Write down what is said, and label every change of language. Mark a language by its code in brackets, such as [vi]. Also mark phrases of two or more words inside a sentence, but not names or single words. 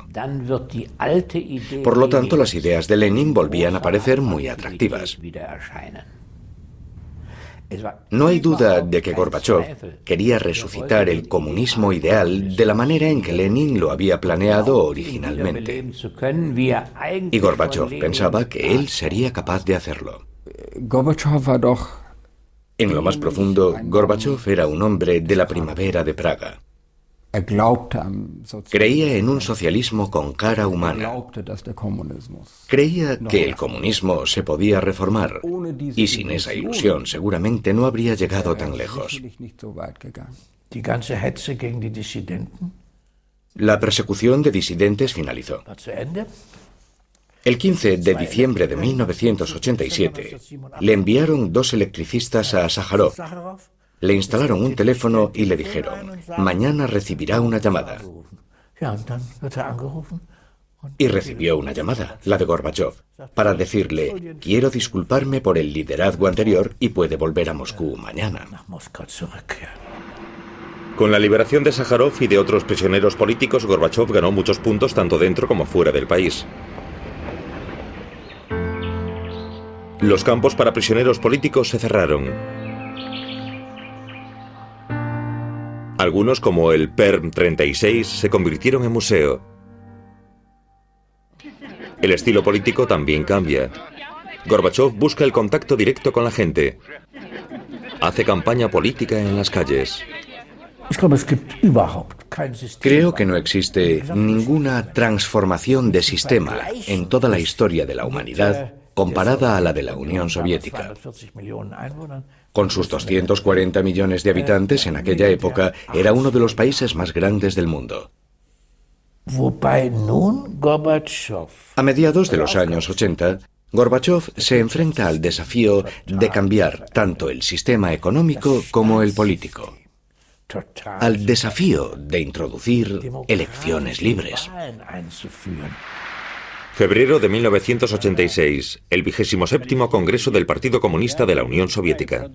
[es] Por lo tanto, las ideas de Lenin volvían a parecer muy atractivas. No hay duda de que Gorbachev quería resucitar el comunismo ideal de la manera en que Lenin lo había planeado originalmente. Y Gorbachev pensaba que él sería capaz de hacerlo. [de] Gorbatschow war doch. [es] En lo más profundo, Gorbachev era un hombre de la primavera de Praga. [de] Er glaubte am Sozialismus. [es] Creía en un socialismo con cara humana. [de] Glaubte, dass der Kommunismus. [es] Creía que el comunismo se podía reformar. Y sin esa ilusión seguramente no habría llegado tan lejos. [de] Sicherlich nicht so weit gegangen. Die ganze Hetze gegen die Dissidenten [es] La persecución de disidentes finalizó. [de] war zu Ende. [es] El 15 de diciembre de 1987 le enviaron 2 electricistas a Sájarov. Le instalaron un teléfono y le dijeron: mañana recibirá una llamada. [de] Ja, und dann wird angerufen. [es] Y recibió una llamada, la de Gorbachev, para decirle: quiero disculparme por el liderazgo anterior y puede volver a Moscú mañana. [de] Nach Moskau zurückkehren. [es] Con la liberación de Sájarov y de otros prisioneros políticos, Gorbachev ganó muchos puntos tanto dentro como fuera del país. Los campos para prisioneros políticos se cerraron. Algunos, como el Perm 36, se convirtieron en museo. El estilo político también cambia. Gorbachev busca el contacto directo con la gente. Hace campaña política en las calles. [de] Ich glaube, es gibt überhaupt kein System. [es] Creo que no existe ninguna transformación de sistema en toda la historia de la humanidad comparada a la de la Unión Soviética. [de] 240 Millionen Einwohnern. [es] Con sus 240 millones de habitantes en aquella época, era uno de los países más grandes del mundo. [de] Wobei nun Gorbatschow [es] A mediados de los años 80, Gorbachev se enfrenta al desafío de cambiar tanto el sistema económico como el político. al desafío de introducir elecciones libres. Febrero de 1986, el 27º Congreso del Partido Comunista de la Unión Soviética.